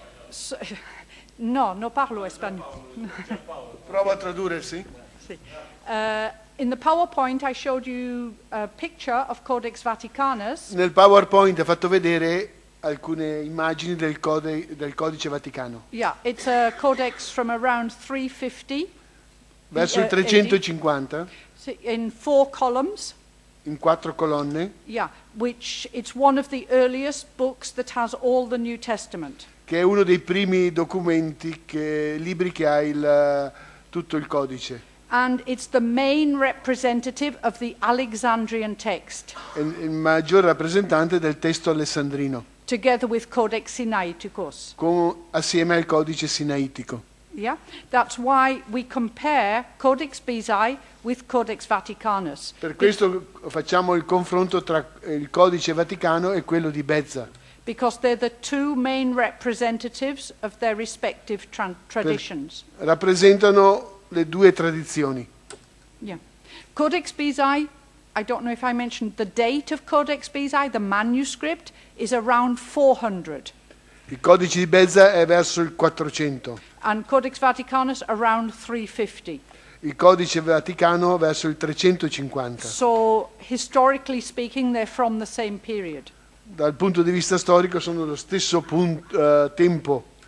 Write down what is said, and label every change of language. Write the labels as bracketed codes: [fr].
[it] So, no parlo spagnolo. Prova a tradurre, sì. [en] Sì. In the PowerPoint I showed you a picture of Codex Vaticanus. [it] Nel PowerPoint ha fatto vedere alcune immagini del codice Vaticano. [en] Yeah, it's a codex from around 350. [it] Verso il 350, [en] in 4 columns. [it] in 4 colonne, [en] Yeah, which it's one of the earliest books that has all the New Testament. [it] che è uno dei primi documenti, libri che ha tutto il codice. [en] And it's the main representative of the Alexandrian text, [it] È il maggior rappresentante del testo alessandrino, [en] together with Codex Sinaiticus. [it] assieme al codice sinaitico. [en] Yeah, that's why we compare Codex Beza with Codex Vaticanus. [it] Per questo facciamo il confronto tra il codice Vaticano e quello di Beza. [en] Because they're the two main representatives of their respective traditions. [it] Rappresentano le due tradizioni. [en] Yeah. Codex Beza, I don't know if I mentioned the date of Codex Beza, the manuscript is around 400. [it] Il codice di Beza è verso il 400, [en] And Codex Vaticanus around 350. [it] il codice Vaticano verso il 350. [en] So, historically speaking, they're from the same period. [it] Dal punto di vista storico sono lo stesso tempo.